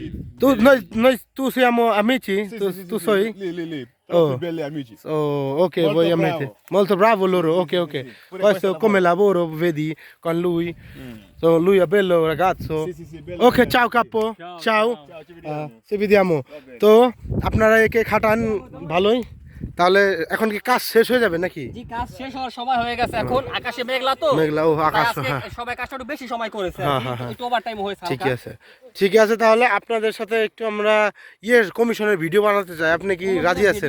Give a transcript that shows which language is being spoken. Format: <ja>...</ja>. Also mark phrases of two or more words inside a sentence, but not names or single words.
<it>Tu siamo amici? Sì, Tu, sì, sì, tu sì, sei? Lì. Oh. Troppi belli amici. Oh, ok, Molto voi bravo. amici. Molto bravo loro, ok, ok. Pure Questo questo come lavoro, vedi, con lui. So, lui è bello ragazzo. Sì, bello. Ok, ciao capo. Ciao. Ciao, ci vediamo. Se vediamo.</it> <bn>তো আপনারা একে খাটান ভালোই, তাহলে এখন কি কাজ শেষ হয়ে যাবে নাকি? জি, কাজ শেষ হওয়ার সময় হয়ে গেছে, এখন আকাশে মেঘলা তো। মেঘলা, ও আকাশ, তাই আজকে হ্যাঁ। সবাই কাজটা একটু বেশি সময় করেছে, হ্যাঁ, হ্যাঁ, হ্যাঁ। একটু ওভারটাইম হয়েছে হালকা। ঠিকই আছে। তাহলে আপনাদের সাথে একটু আমরা কমিশনের ভিডিও বানাতে চাই, আপনি কি রাজি আছেন?</bn>